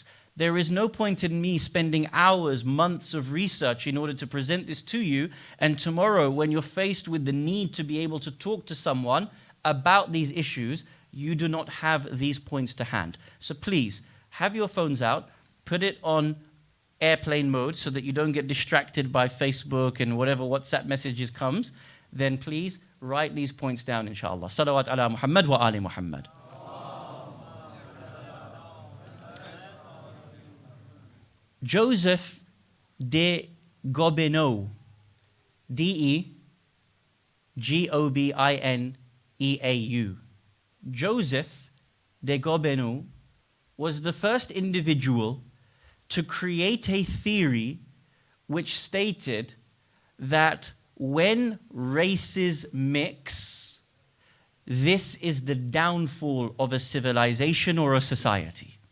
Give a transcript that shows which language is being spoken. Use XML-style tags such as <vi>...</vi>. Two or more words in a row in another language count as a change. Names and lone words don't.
<en>There is no point in me spending hours, months of research in order to present this to you, and tomorrow when you're faced with the need to be able to talk to someone about these issues, you do not have these points to hand. So please, have your phones out, put it on airplane mode so that you don't get distracted by Facebook and whatever WhatsApp messages comes. Then please write these points down, inshallah.</en> <ar>صلوات على محمد وآل محمد.</ar> <en>Joseph de Gobineau, D-E-G-O-B-I-N-E-A-U. Joseph de Gobineau was the first individual to create a theory which stated that when races mix, this is the downfall of a civilization or a society.</en>